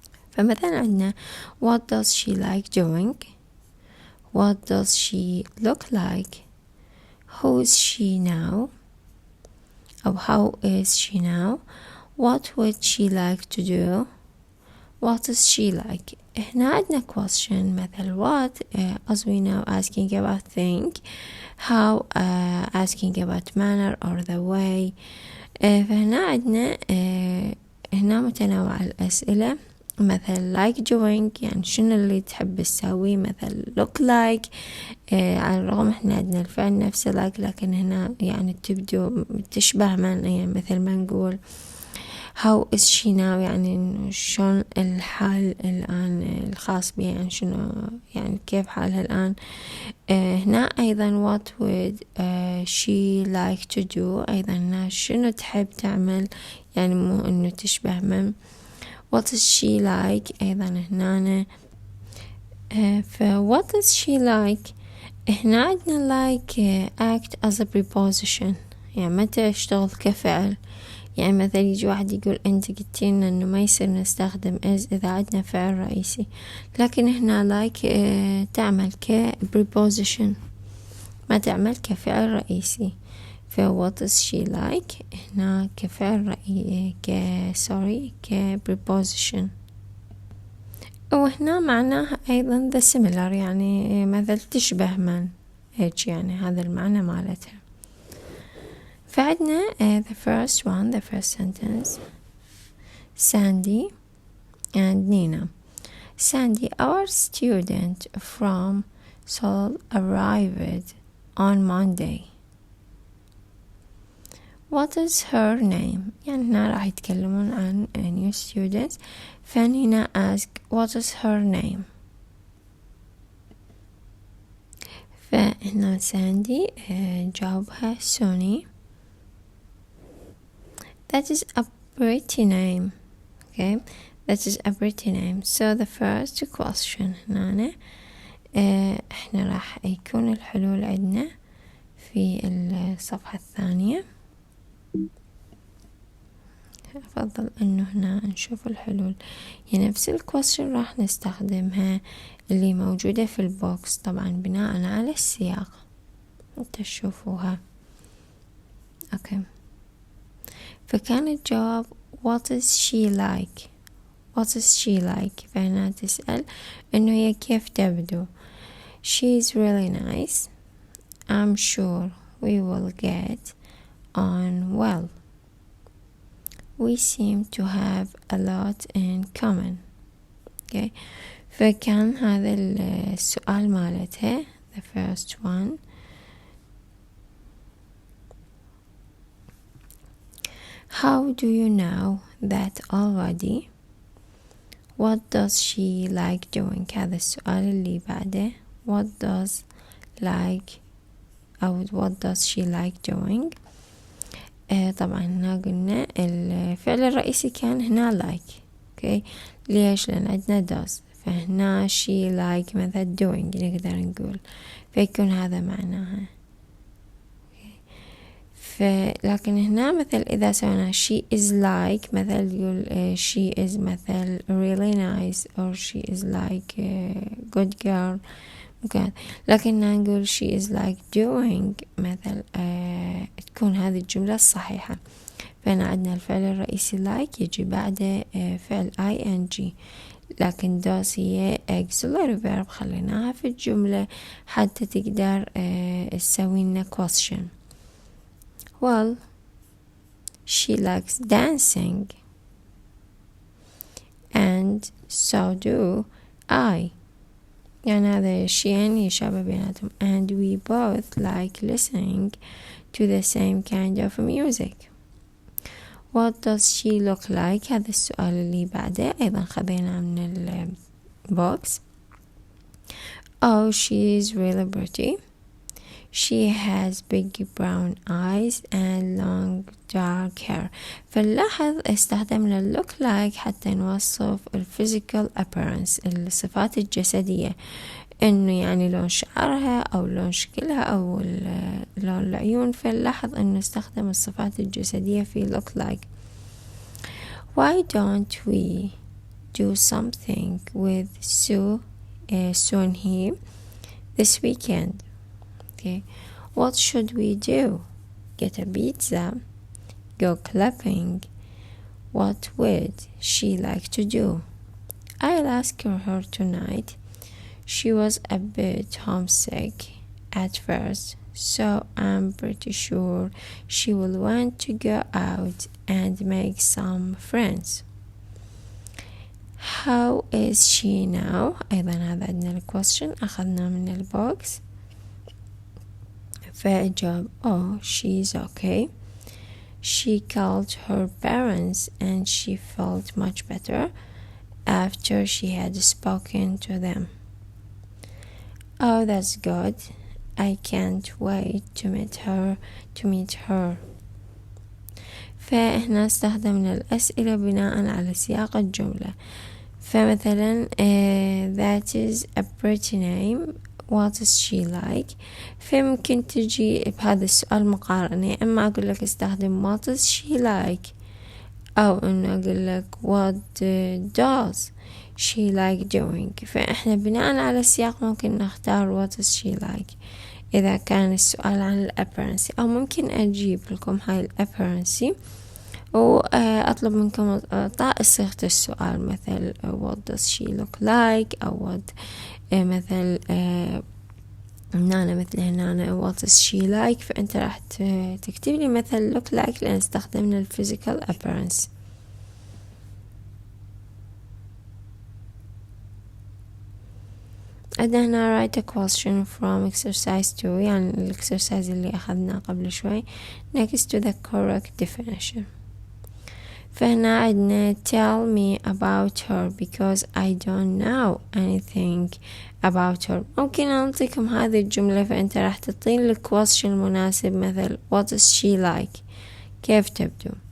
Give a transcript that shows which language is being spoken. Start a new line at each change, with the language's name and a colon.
Arabic: فمثلا عندنا
English: what does she like doing, what does she look like, who is she now
Arabic: أو
English: how is she now, what would she like to do, what is she like.
Arabic: هنا عندنا
English: question مثل what as we know asking about thing, how asking about manner or the way.
Arabic: فهنا عندنا هنا متنوع الأسئلة مثل
English: like doing
Arabic: يعني شنو اللي تحب تسوي، مثل
English: look like
Arabic: على الرغم احنا عندنا الفعل نفسه like لكن هنا يعني تبدو تشبه من يعني مثل ما نقول
English: how is she now
Arabic: يعني شلون الحال الآن الخاص بها يعني شنو يعني كيف حالها الآن. هنا أيضا
English: what would she like to do
Arabic: أيضا هنا شنو تحب تعمل يعني مو إنه تشبه من.
English: what is she like
Arabic: أيضا هنا ف
English: what is she like
Arabic: هنا عندنا
English: like act as a preposition
Arabic: يعني متى يشتغل كفعل. يعني مثلا يجي واحد يقول أنت قلتينا إنه ما يصير نستخدم is إذا عندنا فعل رئيسي، لكن هنا like تعمل ك preposition ما تعمل كفعل رئيسي.
English: ف what is she like
Arabic: هنا كفعل رئيسي ك
English: preposition.
Arabic: وهنا معناها أيضا
English: the similar
Arabic: يعني مثل تشبه من هيك يعني هذا المعنى مالتها. فعندنا
English: the first sentence Sandy and Nina. Sandy, our student from Seoul, arrived on Monday. What is her name
Arabic: يعني هنا راح يتكلمون عن
English: new students. فنينا ask what is her name.
Arabic: فهنا ساندي جاوبها سوني.
English: That is a pretty name. Okay, that is a pretty name. So the first question
Arabic: هنا احنا راح يكون الحلول عندنا في الصفحة الثانية. أفضل أنه هنا نشوف الحلول يعني نفس الكويستشن راح نستخدمها اللي موجودة في البوكس طبعا بناء على السياق تشوفوها. أوكي فكان الجواب
English: what is she like. what is she like.
Arabic: فهنا تسأل إنه هي كيف تبدو.
English: she is really nice. I'm sure we will get on well. we seem to have a lot in common. okay.
Arabic: فكان هذا السؤال مالتها
English: the first one. how do you know that already. what does she like doing.
Arabic: هذا السؤال اللي بعده
English: what does like
Arabic: أو
English: what does she like doing.
Arabic: طبعا هنا قلنا الفعل الرئيسي كان هنا like.
English: okay.
Arabic: ليش؟ لأن عندنا does، فهنا
English: she like
Arabic: مثل doing نقدر نقول، فيكون هذا معناها. لكن هنا مثل إذا سوينا
English: she is like
Arabic: مثل يقول
English: she is مثل really nice or she is like good girl
Arabic: ممكن. لكن نقول
English: she is like doing
Arabic: مثل تكون هذه الجملة الصحيحة. فهنا عندنا الفعل الرئيسي like يجي بعده فعل ing، لكن does هي
English: auxiliary verb
Arabic: خليناها في الجملة حتى تقدر تسوي لنا question.
English: well she likes dancing and so do I.
Arabic: يعني هذا الشيئين يشابه بيناتهم.
English: and we both like listening to the same kind of music. what does she look like.
Arabic: هذا السؤال اللي بعده أيضا خذينا من البوكس.
English: oh she is really pretty. she has big brown eyes and long dark hair.
Arabic: فنلاحظ استخدمنا look like حتى نوصف
English: physical appearance
Arabic: الصفات الجسدية، انه يعني لون شعرها او لون شكلها او لون العيون. فنلاحظ انه استخدم الصفات الجسدية في look like.
English: why don't we do something with Sue here this weekend. okay. what should we do. get a pizza. go clubbing. what would she like to do. I'll ask her tonight. she was a bit homesick at first, so I'm pretty sure she will want to go out and make some friends. how is she now.
Arabic: أيضا هذا عندنا الquestion أخذنا من البوكس. فالجواب
English: oh she's okay. she called her parents and she felt much better after she had spoken to them. oh that's good. I can't wait to meet her.
Arabic: فهنا استخدمنا الأسئلة بناء على سياق الجملة. فمثلا
English: that is a pretty name. what is she like.
Arabic: فممكن تجي بهذا السؤال مقارنة، اما اقول لك استخدم
English: what is she like
Arabic: او انه اقول لك
English: what does she like doing.
Arabic: فاحنا بناء على السياق ممكن نختار
English: what is she like
Arabic: اذا كان السؤال عن الابيرنسي، او ممكن اجيب لكم هاي الابيرنسي وأطلب منكم إعطاء صيغة السؤال مثل
English: what does she look like
Arabic: أو what مثل هنا مثل هنا what is she like. فأنت راح تكتب لي مثل look like لأن استخدمنا ال
English: physical appearance.
Arabic: عندنا هنا
English: write a question from exercise 2
Arabic: يعني الإكسرسايز اللي أخذناه قبل شوي
English: next to the correct definition.
Arabic: فهنا عندنا
English: tell me about her because I don't know anything about her.
Arabic: ممكن أعطيكم هذه الجملة فأنت راح تعطين لك question مناسب مثل
English: what is she like
Arabic: كيف تبدو.